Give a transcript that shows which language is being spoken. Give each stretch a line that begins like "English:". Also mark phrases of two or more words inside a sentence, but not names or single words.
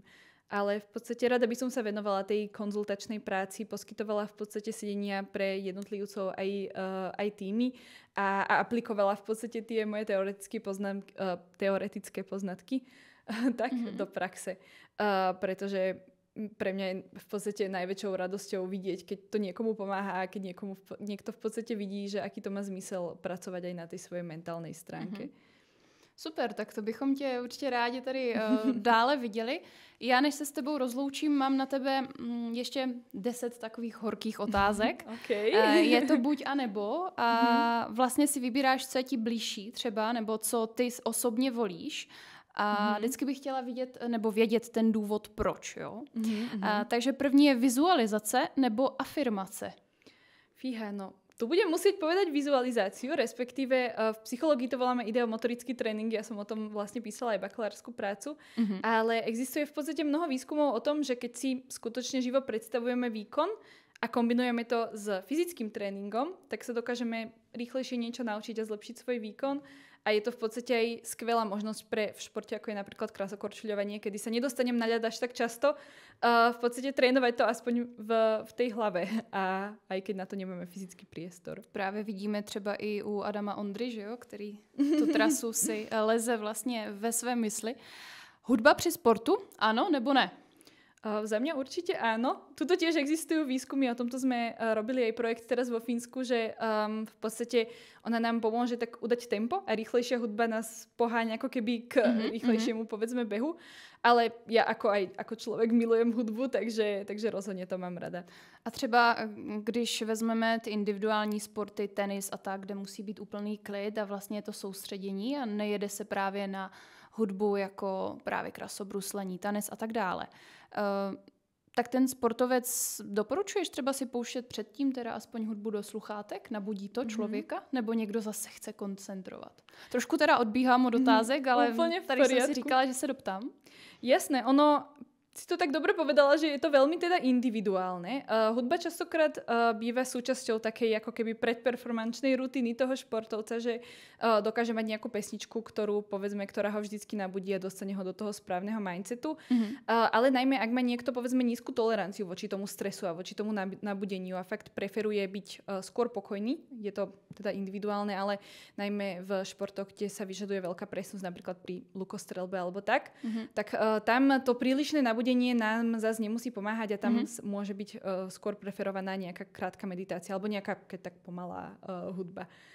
Slovak: Ale v podstate rada by som sa venovala tej konzultačnej práci, poskytovala v podstate sedenia pre jednotlivcov aj týmy a aplikovala v podstate tie moje teoretické poznatky tak do praxe. Pretože pre mňa je v podstate najväčšou radosťou vidieť, keď to niekomu pomáha a keď niekto v podstate vidí, že aký to má zmysel pracovať aj na tej svojej mentálnej stránke.
Czech: Super, tak to bychom tě určitě rádi tady dále viděli. Já než se s tebou rozloučím, mám na tebe ještě 10 takových horkých otázek. Okay. Je to buď a nebo a vlastně si vybíráš, co je ti blížší třeba, nebo co ty osobně volíš. A vždycky bych chtěla vidět nebo vědět ten důvod, proč. Jo? Takže první je vizualizace nebo afirmace.
Slovak: Fíha, no. Tu budem musieť povedať vizualizáciu, respektíve v psychológii to voláme ideomotorický tréning, ja som o tom vlastne písala aj bakalárskú prácu, ale existuje v podstate mnoho výskumov o tom, že keď si skutočne živo predstavujeme výkon a kombinujeme to s fyzickým tréningom, tak sa dokážeme rýchlejšie niečo naučiť a zlepšiť svoj výkon. A je to v podstate aj skvelá možnosť pre v športe, ako je napríklad krásokorčuľovanie, kedy sa nedostanem na ľad až tak často. V podstate trénovať to aspoň v tej hlave, a aj keď na to nemáme fyzický priestor.
Czech: Právě vidíme třeba i u Adama Ondry, že jo, který tu trasu si leze vlastně ve své mysli. Hudba při sportu, ano nebo ne?
Slovak: Za mňa určite áno. Tuto tiež existujú výskumy, o tomto sme robili aj projekt teraz vo Fínsku, že v podstate ona nám pomôže tak udať tempo a rýchlejšia hudba nás poháňa ako keby k rýchlejšiemu povedzme behu. Ale ja ako človek milujem hudbu, takže rozhodne to mám rada.
Czech: A třeba když vezmeme ty individuální sporty, tenis a tak, kde musí být úplný klid a vlastně je to soustředění a nejede se právě na hudbu jako právě krasobruslení, tanec a tak dále. Tak ten sportovec doporučuješ třeba si pouštět předtím teda aspoň hudbu do sluchátek? Nabudí to člověka? Nebo někdo zase chce koncentrovat? Trošku teda odbíhám od otázek, ale tady jsem si říkala, že se doptám.
Slovak: Jasné, ono si to tak dobre povedala, že je to veľmi teda individuálne. Hudba častokrát býva súčasťou takej ako keby predperformančnej rutiny toho športovca, že dokáže mať nejakú pesničku, ktorá ho vždycky nabudí a dostane ho do toho správneho mindsetu. Ale najmä, ak má niekto povedzme nízku toleranciu voči tomu stresu a voči tomu nabudeniu a fakt preferuje byť skôr pokojný, je to teda individuálne, ale najmä v športoch, kde sa vyžaduje veľká presnosť, napríklad pri lukostrelbe alebo tak, tak tam to prílišné nabudenie nám zase nemusí pomáhať a tam môže byť skôr preferovaná nejaká krátka meditácia alebo nejaká tak pomalá hudba.